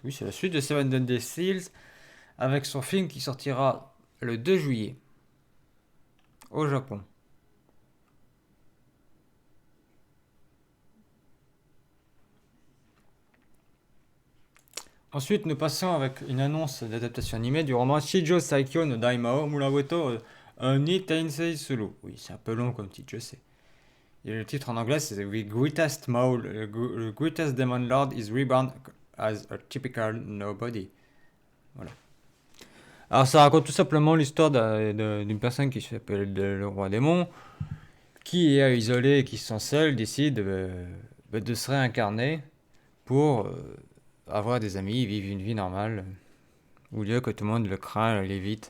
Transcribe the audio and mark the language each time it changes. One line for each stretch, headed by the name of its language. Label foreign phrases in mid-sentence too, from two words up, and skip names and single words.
French: Oui, c'est la suite de Seven Deadly Seals avec son film qui sortira le 2 juillet au Japon. Ensuite, nous passons avec une annonce d'adaptation animée du roman Shijo Saikyo no Daimao Muraweto ni Tensei Suru. Oui, c'est un peu long comme titre, je sais. Et le titre en anglais, c'est The Greatest Maul, the Greatest Demon Lord is reborn as a typical nobody. Voilà. Alors, ça raconte tout simplement l'histoire d'une personne qui s'appelle le roi démon, qui est isolé et qui se sent seul, décide de se réincarner pour avoir des amis, vivre une vie normale, au lieu que tout le monde le craint, l'évite.